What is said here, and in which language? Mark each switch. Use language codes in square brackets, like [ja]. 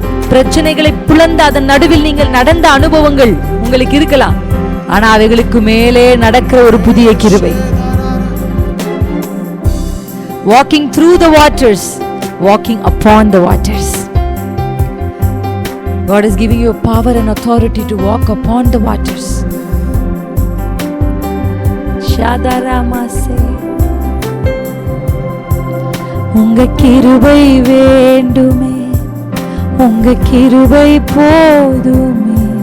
[ta] பிரச்சனைகளை புலந்த அதன் நடுவில் நீங்கள் நடந்த அனுபவங்கள் உங்களுக்கு இருக்கலாம். ஆனா அவைகளுக்கு மேலே நடக்கிற ஒரு புதிய கிருபை. [en] Walking through the waters, walking upon the waters. God is giving you power and authority to walk upon the waters. [ta] Shadaramase, உங்க கிருபை வேண்டுமே. உங்க கிருபை போதுமே.